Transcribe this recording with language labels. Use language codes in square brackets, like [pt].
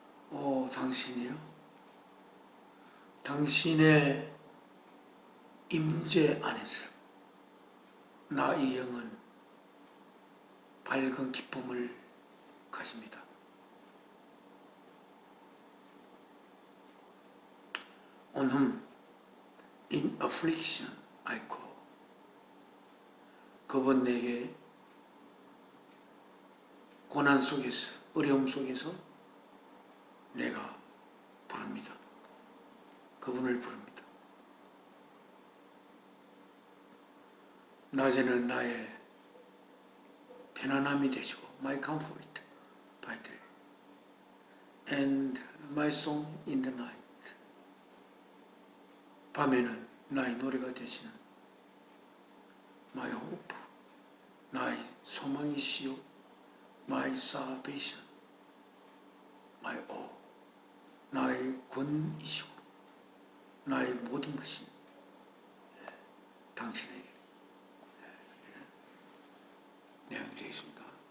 [ko] 오 당신이요, 당신의 임재 안에서 나 이 영은 밝은 기쁨을 가집니다. [en] On whom in affliction I call. [ko] 그분 내게 고난 속에서, 어려움 속에서 내가 부릅니다. 그분을 부릅니다. 낮에는 나의 편안함이 되시고 [en] my comfort by day and my song in the night. [ko] 밤에는 나의 노래가 되시는 [en] my hope, [ko] 나의 소망이시요 [en] my salvation, my all, [ko] 나의 권이시고 나의 모든 것이 당신에게 내용이 되어 있습니다.